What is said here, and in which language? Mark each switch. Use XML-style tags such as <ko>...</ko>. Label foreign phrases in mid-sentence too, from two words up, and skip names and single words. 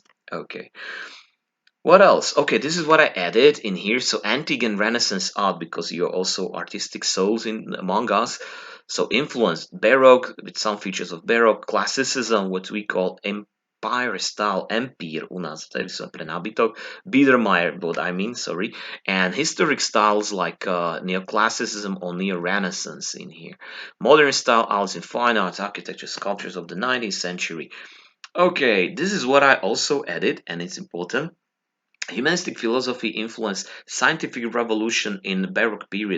<en>Okay. What else? Okay, this is what I added in here. So antique and Renaissance art, because you're also artistic souls in among us. So influenced Baroque with some features of Baroque, Classicism, what we call Empire style, Empire</en> <sk>u nás, tady som pre nábytok,</sk> <en>Biedermeier, what I mean, sorry, and historic styles like Neoclassicism or Neo-Renaissance in here. Modern style arts in fine arts, architecture, sculptures of the 19th century. Okay, this is what I also added, and it's important. Humanistic philosophy influenced scientific revolution in the Baroque period.</en>